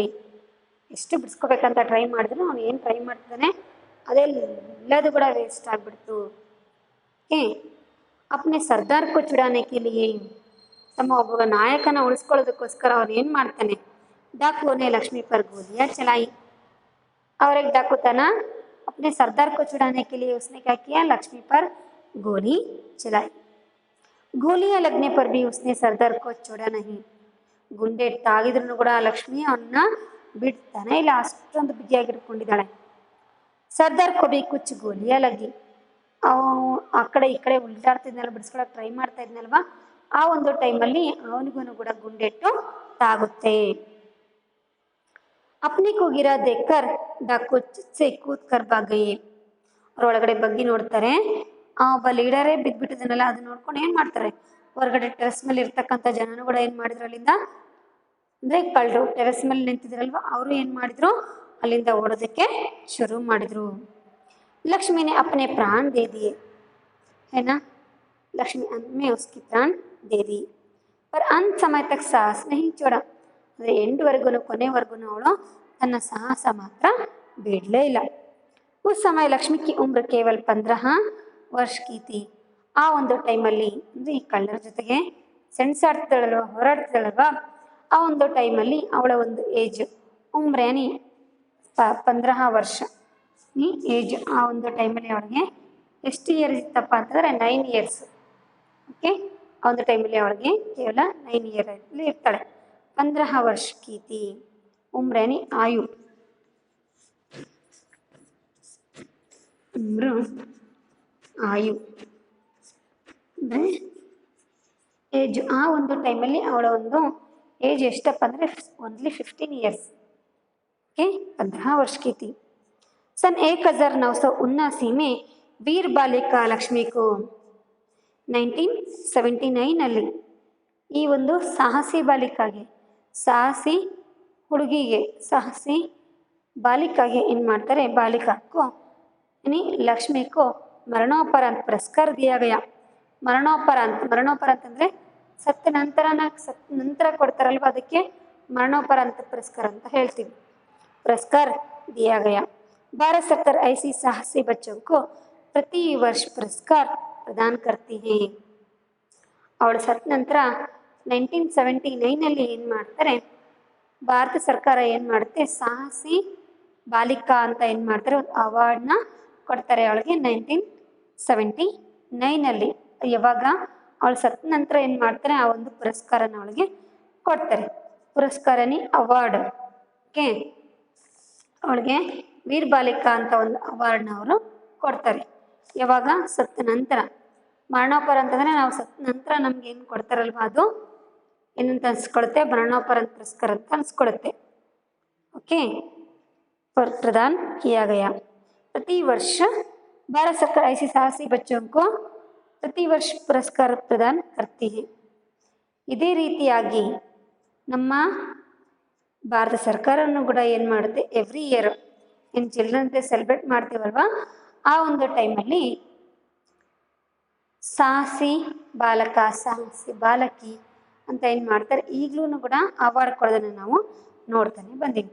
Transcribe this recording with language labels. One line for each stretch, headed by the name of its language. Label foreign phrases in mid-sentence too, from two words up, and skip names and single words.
Kannada: ಎಷ್ಟು ಬಿಡಿಸ್ಕೋಬೇಕಂತ ಟ್ರೈ ಮಾಡಿದ್ರು ಅವನು ಏನು ಟ್ರೈ ಮಾಡ್ತಿದ್ದಾನೆ ಅದೆಲ್ಲದು ಕೂಡ ವೇಸ್ಟ್ ಆಗಿಬಿಡ್ತು.
Hindi: ಓಕೆ, अपने सरदार को छुड़ाने के लिए,
Kannada: ತಮ್ಮ ಒಬ್ಬ ನಾಯಕನ ಉಳಿಸ್ಕೊಳ್ಳೋದಕ್ಕೋಸ್ಕರ ಅವನು ಏನು ಮಾಡ್ತಾನೆ, ಡಾಕುವನ್ನೇ
Hindi: लक्ष्मी पर गोलियाँ चलाई. और एक डाकू था ना, अपने सरदार को छुड़ाने के लिए उसने क्या किया, लक्ष्मी पर गोली चलाई. गोलियां लगने पर भी उसने सरदार को छोड़ा नहीं.
Kannada: ಗುಂಡೆ ತಾಗಿದ್ರು ಕೂಡ ಲಕ್ಷ್ಮಿ ಅವನ್ನ ಬಿಡ್ತಾನೆ ಇಲ್ಲ, ಅಷ್ಟೊಂದು ಬಿಗಿಯಾಗಿ ಇಟ್ಕೊಂಡಿದ್ದಾಳೆ.
Hindi: सरदार को भी कुछ गोलियाँ लगीं,
Kannada: ಆ ಕಡೆ ಈ ಕಡೆ ಉಲ್ಟಾಡ್ತಿದ್ನಲ್ಲ, ಬಿಡಿಸ್ಕೊಳಕ್ಕೆ ಟ್ರೈ ಮಾಡ್ತಾ ಇದ್ನಲ್ವಾ, ಆ ಒಂದು ಟೈಮಲ್ಲಿ ಅವನಿಗೂ ಕೂಡ ಗುಂಡೆಟ್ಟು ತಾಗುತ್ತೆ.
Hindi: अपने को गिरा देखकर डाकू से कूद कर भाग गए.
Kannada: ಅವರೊಳಗಡೆ ಬಗ್ಗಿ ನೋಡ್ತಾರೆ, ಆ ಒಬ್ಬ ಲೀಡರೇ ಬಿದ್ದುಬಿಟ್ಟಿದ್ದಾನಲ್ಲ, ಅದನ್ನ ನೋಡ್ಕೊಂಡು ಏನು ಮಾಡ್ತಾರೆ, ಹೊರಗಡೆ ಟೆರೆಸ್ ಮೇಲೆ ಇರ್ತಕ್ಕಂಥ ಜನನು ಕೂಡ ಏನು ಮಾಡಿದ್ರು, ಅಲ್ಲಿಂದ ಅಂದರೆ ಕಳ್ಳರು ಟೆರೆಸ್ ಮೇಲೆ ನಿಂತಿದ್ರಲ್ವ, ಅವರು ಏನು ಮಾಡಿದ್ರು, ಅಲ್ಲಿಂದ ಓಡೋದಕ್ಕೆ ಶುರು ಮಾಡಿದ್ರು.
Hindi: ಲಕ್ಷ್ಮಿನೇ अपने प्राण दे दिए है ना, लक्ष्मी अंत में उसकी प्राण दे दी पर अंत समय तक साहस नहीं छोड़ा.
Kannada: ಅಂದರೆ ಎಂಡ್ವರೆಗೂ ಕೊನೆವರೆಗೂ ಅವಳು ತನ್ನ ಸಾಹಸ ಮಾತ್ರ ಬಿಡಲೇ ಇಲ್ಲ.
Hindi: उस समय लक्ष्मी की उम्र केवल 15 वर्ष की थी.
Kannada: ಆ ಒಂದು ಟೈಮಲ್ಲಿ ಅಂದರೆ ಈ ಕಳ್ಳರ ಜೊತೆಗೆ ಸೆಣಸಾಡ್ತಿದ್ದಾಳಲ್ವ, ಹೋರಾಡ್ತಿದ್ದಾಳಲ್ವ, ಆ ಒಂದು ಟೈಮಲ್ಲಿ ಅವಳ ಒಂದು ಏಜ್ ಉಮ್ರೇನಿ 15 ವರ್ಷ ಈ ಏಜ್. ಆ ಒಂದು ಟೈಮಲ್ಲಿ ಅವಳಿಗೆ ಎಷ್ಟು ಇಯರ್ಸ್ ಇತ್ತಪ್ಪ ಅಂತಂದರೆ 9 ಇಯರ್ಸ್. ಓಕೆ, ಆ ಒಂದು ಟೈಮಲ್ಲಿ ಅವಳಿಗೆ ಕೇವಲ 9 ಇಯರಲ್ಲಿ ಇರ್ತಾಳೆ.
Hindi: 15 वर्ष की थी उम्र यानी आयु, उम्र आयु
Kannada: ಅಂದರೆ ಏಜ್. ಆ ಒಂದು ಟೈಮಲ್ಲಿ ಅವಳ ಒಂದು ಏಜ್ ಎಷ್ಟಪ್ಪ ಅಂದರೆ
English: only 15 years.
Hindi: ಓಕೆ, 15 वर्ष की थी. सन 1979 में वीर बालिका लक्ष्मी को
Kannada: 1979ನಲ್ಲಿ ಈ ಒಂದು ಸಾಹಸಿ ಬಾಲಿಕಾಗೆ, ಸಾಹಸಿ ಹುಡುಗಿಗೆ, ಸಾಹಸಿ ಬಾಲಿಕಾಗೆ ಏನು ಮಾಡ್ತಾರೆ, ಬಾಲಿಕಾಕ್ಕೂ
Hindi: यानी लक्ष्मी को मरणोपरांत पुरस्कार दिया गया.
Kannada: ಮರಣೋಪರಾಂತ ಅಂದರೆ ಸತ್ತ ನಂತರ ಕೊಡ್ತಾರಲ್ವ, ಅದಕ್ಕೆ ಮರಣೋಪರಾಂತ ಪುರಸ್ಕಾರ ಅಂತ ಹೇಳ್ತೀವಿ.
Hindi: पुरस्कार दिया गया. भारत सरकार ऐसी साहसी बच्चों को प्रति वर्ष पुरस्कार प्रदान करती है.
Kannada: ಅವಳು ಸತ್ತ ನಂತರ 1979ನಲ್ಲಿ ಏನು ಮಾಡ್ತಾರೆ, ಭಾರತ ಸರ್ಕಾರ ಏನು ಮಾಡುತ್ತೆ, ಸಾಹಸಿ ಬಾಲಿಕಾ ಅಂತ ಏನು ಮಾಡ್ತಾರೆ, ಒಂದು ಅವಾರ್ಡ್ನ ಕೊಡ್ತಾರೆ ಅವಳಿಗೆ 1979ನಲ್ಲಿ. ಯಾವಾಗ ಅವಳು ಸತ್ತ ನಂತರ ಏನು ಮಾಡ್ತಾರೆ, ಆ ಒಂದು ಪುರಸ್ಕಾರನ ಅವಳಿಗೆ ಕೊಡ್ತಾರೆ. ಪುರಸ್ಕಾರನಿ ಅವಾರ್ಡ್. ಓಕೆ, ಅವಳಿಗೆ ವೀರ್ ಬಾಲಿಕಾ ಅಂತ ಒಂದು ಅವಾರ್ಡ್ನ ಅವರು ಕೊಡ್ತಾರೆ. ಯಾವಾಗ ಸತ್ತ ನಂತರ. ಮರಣೋಪರ ಅಂತಂದರೆ ನಾವು ಸತ್ತ ನಂತರ ನಮ್ಗೆ ಏನು ಕೊಡ್ತಾರಲ್ವ, ಅದು ಏನಂತ ಅನ್ಸ್ಕೊಳುತ್ತೆ, ಮರಣೋಪರಾಂತ ಪುರಸ್ಕಾರ ಅಂತ ಅನ್ಸ್ಕೊಳುತ್ತೆ.
Hindi: ओके, पर प्रदान किया गया. प्रतिवर्ष भारत सरकार ऐसे साहसी बच्चों को प्रतिवर्ष पुरस्कार प्रदान करती है.
Kannada: ಇದೇ ರೀತಿಯಾಗಿ ನಮ್ಮ ಭಾರತ ಸರ್ಕಾರನೂ ಕೂಡ ಏನು ಮಾಡುತ್ತೆ,
English: every year
Kannada: ಏನು
English: children day celebrate
Kannada: ಮಾಡ್ತೀವಲ್ವ, ಆ ಒಂದು ಟೈಮಲ್ಲಿ ಸಾಹಸಿ ಬಾಲಕ, ಸಾಹಸಿ ಬಾಲಕಿ ಅಂತ ಏನು ಮಾಡ್ತಾರೆ, ಈಗಲೂ ಕೂಡ ಅವಾರ್ಡ್ ಕೊಡೋದನ್ನು ನಾವು ನೋಡ್ತಾನೆ ಬಂದೀವಿ.